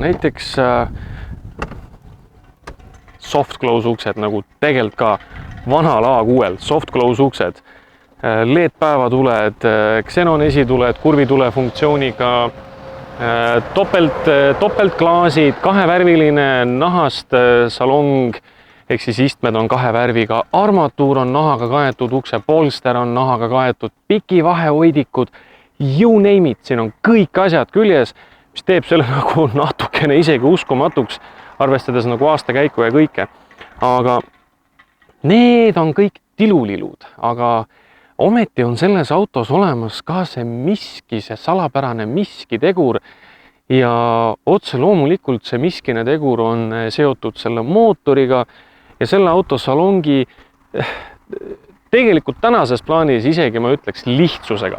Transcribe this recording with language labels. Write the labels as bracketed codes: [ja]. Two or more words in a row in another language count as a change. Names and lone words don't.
[et] Näiteks [en] soft close [et] uksed, nagu tegelikult ka vanal A6-l, [en] soft close [et] uksed, LED-päevatuled, Xenon esituled, kurvitule funktsiooniga, topeltklaasid, kahevärviline nahast salong, ehk siis istmed on kahe värviga, armatuur on nahaga kaetud, ukse polster on nahaga kaetud, pikivahehoidikud, [en] you name it, [et] siin on kõik asjad küljes, mis teeb selle nagu natukene isegi uskumatuks, arvestades nagu aastakäiku ja kõike. Aga need on kõik tilulilud, aga ometi on selles autos olemas ka see miski, see salapärane miski tegur ja otse loomulikult see miskine tegur on seotud selle mootoriga ja selle auto salongi tegelikult tänases plaanis isegi ma ütleks lihtsusega.